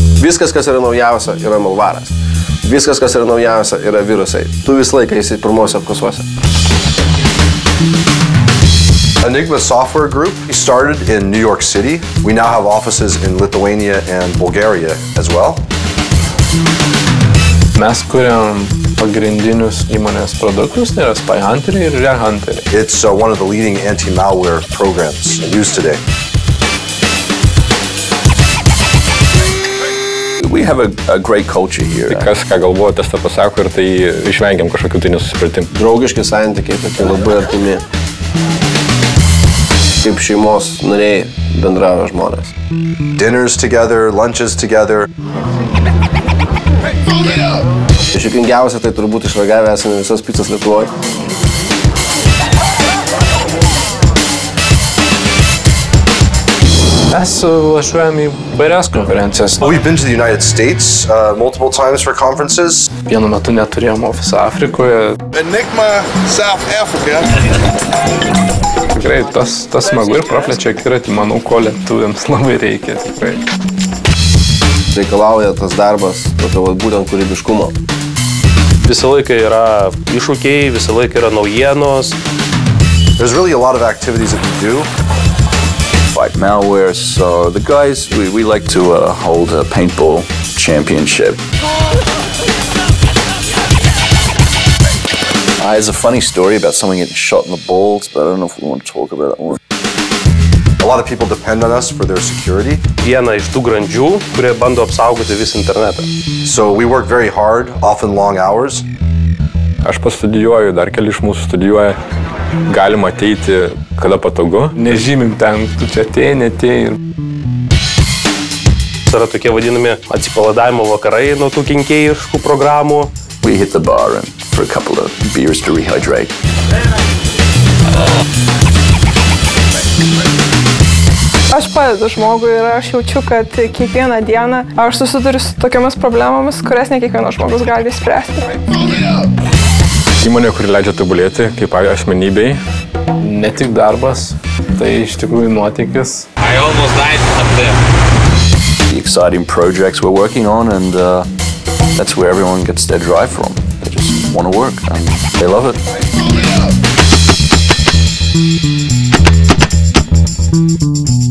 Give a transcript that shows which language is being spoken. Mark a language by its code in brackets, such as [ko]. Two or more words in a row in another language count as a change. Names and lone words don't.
[lt] Viskas, kas yra naujausia, yra malvaras. Viskas, kas yra naujausia, yra virusai. Tu visą laiką esi pirmose apkasuose. [en] Enigma Software Group started in New York City. We now have offices in Lithuania and Bulgaria as well. [lt] Mes kuriam pagrindinius įmonės produktus, tai yra Spy Hunter ir Rare Hunter. [en] It's one of the leading anti-malware programs used today. We have a great culture here. [lt] Tai kas, ką galvoja, tas tą pasako ir tai išvengiam kažkokių tai nesusipratimų. Draugiški santykiai, tokie labai artimi. Kaip šeimos nariai bendravo žmonės. [en] Dinners together, lunches together. [lt] Išjuokingiausia, tai turbūt išragavę esame visas picas Lietuvoje. Mes važiuojam į vairias konferencijas. [en] We've been to the United States multiple times for conferences. [lt] Vienu metu neturėjom ofisą Afrikoje. Enigma, South Africa. Tikrai, tas smagu ir praplečia akiratį, manau, ko lietuviams labai reikia, tikrai. Reikalauja tas darbas, tokio būtent kūrybiškumo. Visą laiką yra iššūkiai, visą laiką yra naujienos. [en] There's really a lot of activities that we do. Fight malware, so the guys, we like to hold a paintball championship. There's a funny story about someone getting shot in the balls, but I don't know if we want to talk about that one. A lot of people depend on us for their security. [lt] Viena iš tų grandžių, kurie bando apsaugoti visą internetą. [en] So we work very hard, often long hours. [lt] Aš pastudijuoju, dar keli iš mūsų studijuoja. Galima ateiti, kada patogu. Nežymim ten, tu čia atėjai, netėjai. Yra tokie vadinami atsipalaidavimo vakarai nuo tų kenkėjiškų programų. [en] We hit the bar and for a couple of beers to rehydrate. [lt] Aš padedu žmogui ir aš jaučiu, kad kiekvieną dieną aš susiduriu su tokiamis problemomis, kurias ne kiekvienas žmogus gali spręsti. Įmonė, kuri leidžia tobulėti kaip asmenybei. Ne tik darbas, tai iš tikrųjų nuotykis. [en] I almost died up there. The exciting projects we're working on, and that's where everyone gets their drive from. They just want to work and they love it.